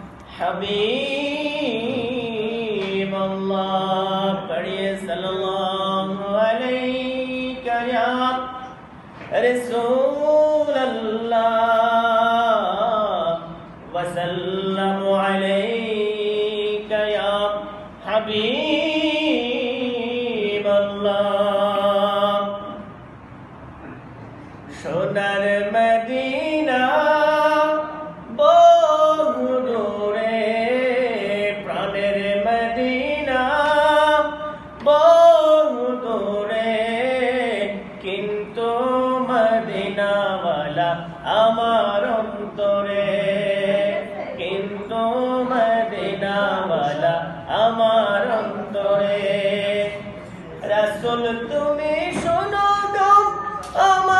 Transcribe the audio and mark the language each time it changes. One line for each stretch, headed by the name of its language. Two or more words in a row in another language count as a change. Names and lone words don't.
Arabic: حبيب الله پڑھیے صلی اللہ علیہ یا رسول اللہ وسلم علیک یا حبیب اللہ
Bangla: সোনার মদিনা বহু দূরে প্রাণের মদিনা বহু দূরে কিন্তু মদিনাওয়ালা আমার অন্তরে কিন্তু মদিনাওয়ালা আমার অন্তরে রাসূল তুমি শোনো গো আমার